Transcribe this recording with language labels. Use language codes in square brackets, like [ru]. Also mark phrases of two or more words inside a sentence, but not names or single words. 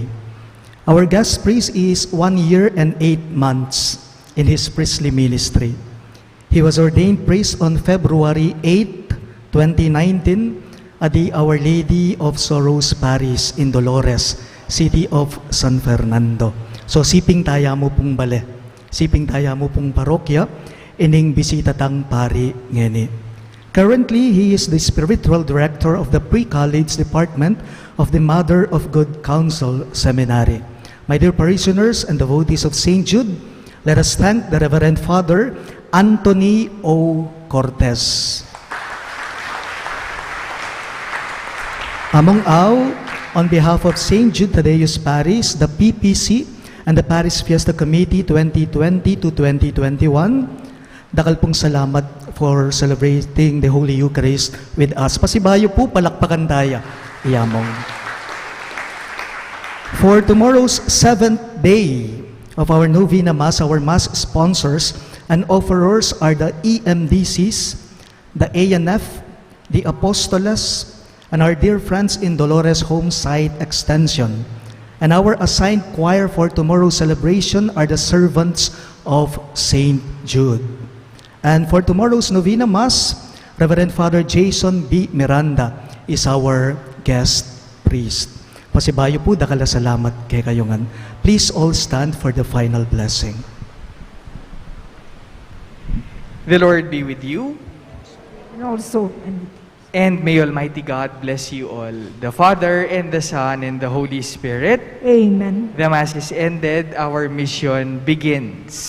[en] Our guest priest is 1 year and 8 months in his priestly ministry. He was ordained priest on February 8, 2019 at the Our Lady of Sorrows Parish in Dolores, city of San Fernando. [pam] So siping taya mo pong bale, siping taya mo pong parokya, ining bisita tang pari ngeni. [en] Currently, he is the spiritual director of the pre-college department of the Mother of Good Counsel Seminary. My dear parishioners and devotees of St. Jude, let us thank the Reverend Father Anthony O. Cortez. Among all, on behalf of St. Jude Thaddeus Parish, the PPC, and the Parish Fiesta Committee 2020 to 2021, [pam] dakal pong salamat [en] for celebrating the Holy Eucharist with us. [pam] Pasibayo po, palakpakan daya, iyamong. [en] For tomorrow's 7th day of our Novena Mass, our Mass sponsors and offerers are the EMDCs, the ANF, the Apostolas, and our dear friends in Dolores Home Site Extension. And our assigned choir for tomorrow's celebration are the servants of St. Jude. And for tomorrow's Novena Mass, Reverend Father Jason B. Miranda is our guest priest. [pam] Pasibayo po, dakala salamat kay kayungan. [en] Please all stand for the final blessing. The Lord be with you. And also, And may Almighty God bless you all, the Father, and the Son, and the Holy Spirit. Amen. The Mass is ended. Our mission begins.